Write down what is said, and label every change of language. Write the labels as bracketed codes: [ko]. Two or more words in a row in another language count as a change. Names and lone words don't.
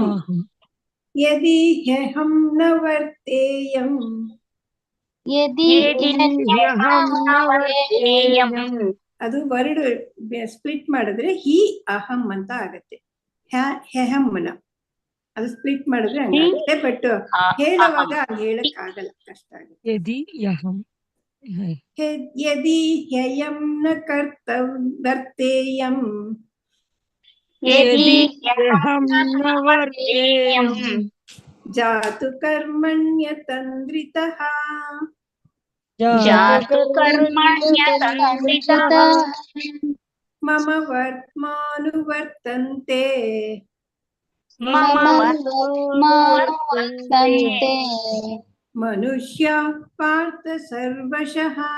[sa] ಯದಿ ಹ್ಯಹಂ ನ ವರ್ತೇಯಂ [kn] ಅದು [en] word split [kn] ಮಾಡಿದ್ರೆ ಹಿ ಅಹಂ ಅಂತ ಆಗತ್ತೆ. ಹೆಹಮ್ಮನ ಅದು ಸ್ಪ್ಲಿಟ್ ಮಾಡಿದ್ರೆ ಹಂಗಾಗುತ್ತೆ. ಬಟ್ ಹೇಳುವಾಗ ಹೇಳಕ್ ಆಗಲ್ಲ, ಕಷ್ಟ ಆಗುತ್ತೆ. [sa] ಯದಿ ಹ್ಯಯಂ ನ ವರ್ತೇಯಂ ಜಾತು ಕರ್ಮಣ್ಯತಂದ್ರಿತಃ ಮಮ ವರ್ತ್ಮಾನುವರ್ತಂತೆ ಮನುಷ್ಯ ಪಾರ್ಥ ಸರ್ವಶಃ.